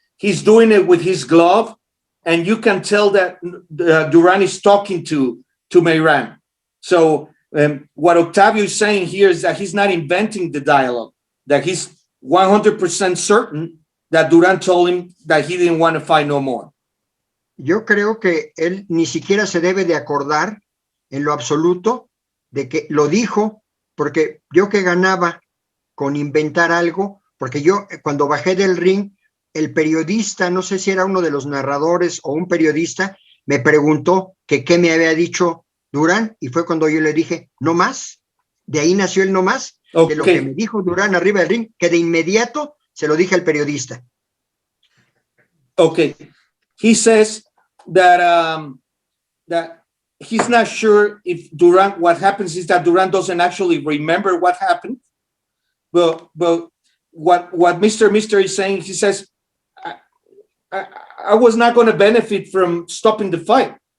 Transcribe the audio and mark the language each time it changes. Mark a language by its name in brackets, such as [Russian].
[English] He's doing it with his glove, and you can tell that Duran is talking to Meyran. So what Octavio is saying here is that he's not inventing the dialogue, that he's 100% certain that Duran told him that he didn't want to fight no more. [Spanish] Yo creo que él ni siquiera se debe de acordar en lo absoluto de que lo dijo, porque yo que ganaba con inventar algo, porque yo cuando bajé del ring, el periodista, no sé si era uno de los narradores o un periodista, me preguntó que qué me había dicho Duran, y fue cuando yo le dije, no más. De ahí nació el no más, de lo que me dijo Duran arriba del ring, que de inmediato se lo dije al periodista. [English] Okay. He says that he's not sure if Duran, what happens is that Duran doesn't actually remember what happened. But what Mr. is saying, he says, I was not going to benefit from stopping the fight.